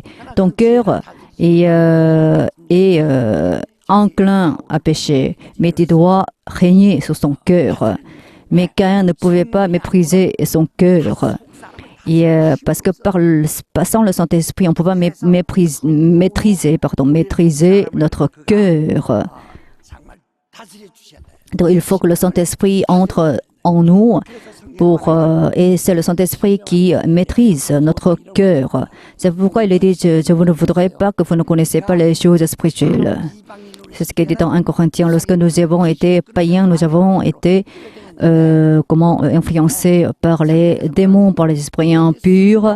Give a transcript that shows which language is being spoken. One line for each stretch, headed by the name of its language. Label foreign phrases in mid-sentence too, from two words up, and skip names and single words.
French: Ton cœur est enclin à pécher, mais tu dois régner sur son cœur. Mais Caïn ne pouvait pas mépriser son cœur. Et, parce que sans le Saint-Esprit, on ne peut pas maîtriser notre cœur.
Korean: 정말 다스려 주셔야 돼요.
French: Donc il faut que le Saint-Esprit entre en nous et c'est le Saint-Esprit qui maîtrise notre cœur. C'est pourquoi il est dit, je ne voudrais pas que vous ne connaissiez pas les choses spirituelles. C'est ce qui est dit dans 1 Corinthiens. Lorsque nous avons été païens, nous avons été influencés par les démons, par les esprits impurs.